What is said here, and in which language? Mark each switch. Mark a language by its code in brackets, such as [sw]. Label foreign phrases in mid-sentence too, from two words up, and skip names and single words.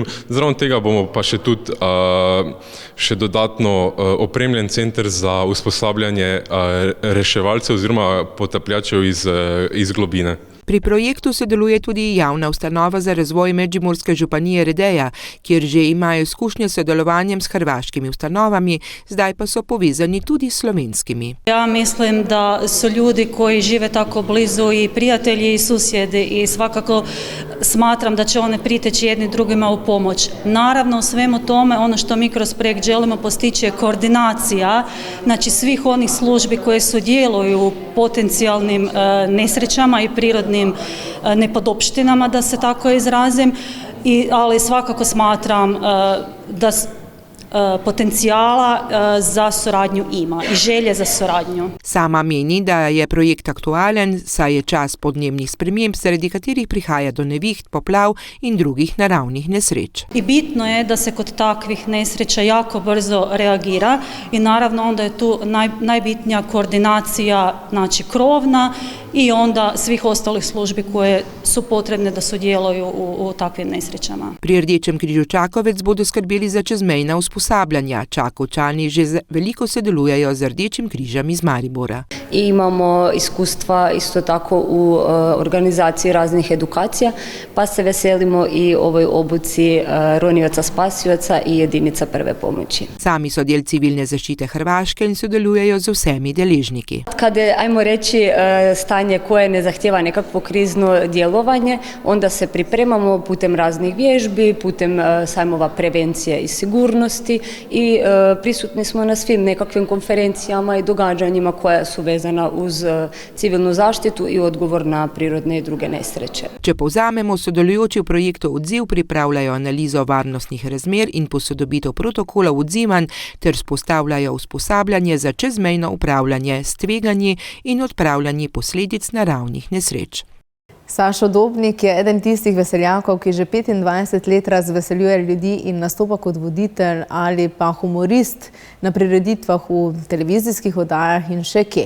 [sl] Zraven tega bomo pa še tudi še dodatno opremljen center za usposabljanje reševalcev oziroma potapljačev iz globine. Pri projektu sodeluje tudi javna ustanova za razvoj Medžimurske županije Redeja, kjer že imajo izkušnje s sodelovanjem s hrvaškimi ustanovami, zdaj pa so povezani tudi s slovenskimi. [hr] Ja mislim da su ljudi koji žive tako blizu i prijatelji i susjedi i svakako smatram da će one priteći jedni drugima u pomoć. Naravno u svemu tome ono što mi kroz projekt želimo postići je koordinacija, znači svih onih službi koje sudjeluju u potencijalnim nesrećama i prirodnim nepodopštinama, da se tako izrazim, ali svakako smatram da potencijala za suradnju ima i želje za suradnju. [sl] Sama meni, da je projekt aktualen, saj je čas podnebnih sprememb, zaradi katerih prihaja do neviht, poplav in drugih naravnih nesreč. [hr] I bitno je da se kod takvih nesreća jako brzo reagira i naravno onda je tu najbitnija koordinacija, znači krovna i onda svih ostalih službi koje su potrebne da sudjeluju u takvim nesrećama. [sl] Pri Rdečem križu Čakovec bodo skrbeli za čezmejna usposabljanja. Čakovčani že veliko sodelujejo z Rdečim križem iz Maribora. [hr] I imamo iskustva isto tako u organizaciji raznih edukacija, pa se veselimo i ovoj obuci ronioca spasioca i jedinica prve pomoći. [sl] Sami so del civilne zaščite Hrvaške in sodelujejo z vsemi deležniki. [hr] Kada je, ajmo reći, stanje koje ne zahtjeva nekakvo krizno djelovanje, onda se pripremamo putem raznih vježbi, putem sajmova prevencije i sigurnosti i prisutni smo na svim nekakvim konferencijama i događanjima koja su vezana uz civilnu zaštitu i odgovor na prirodne i druge nesreće. [sl] Če povzamemo, sodelujoči v projektu Odziv pripravljajo analizo varnostnih razmer in posodobitev protokolov odzivanj ter vzpostavljajo usposabljanje za čezmejno upravljanje s tveganji in odpravljanje posledic naravnih nesreč. Sašo Dobnik je eden tistih veseljakov, ki že 25 let razveseljuje ljudi in nastopa kot voditelj ali pa humorist na prireditvah v televizijskih oddajah in še kje.